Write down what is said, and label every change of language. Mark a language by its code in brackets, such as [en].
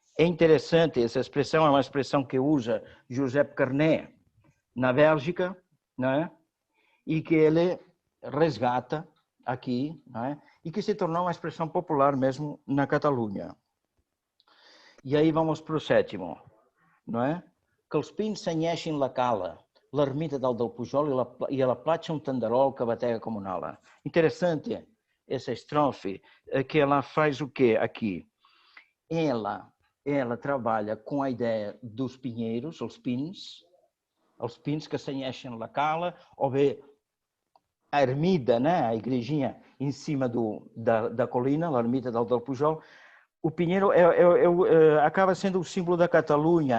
[pt] É interessante, essa expressão é uma expressão que usa Josep Carné na Bélgica, né? E que ele resgata aqui, né? E que se tornou uma expressão popular mesmo na Catalunha. E aí vamos para o sétimo, não é? [ca] Que els pins senyeixin la cala, l'ermita dalt del Pujol e a la platja um tenderol que batega com una ala. [pt] Interessante essa estrofe, que ela faz o quê aqui? Ela trabalha com a ideia dos pinheiros, [ca] els pins que senyeixen la cala, [pt] ou bé a ermida, né? A igrejinha em cima da colina, a ermita del Pujol, o pinheiro acaba sendo o símbolo da Catalunha.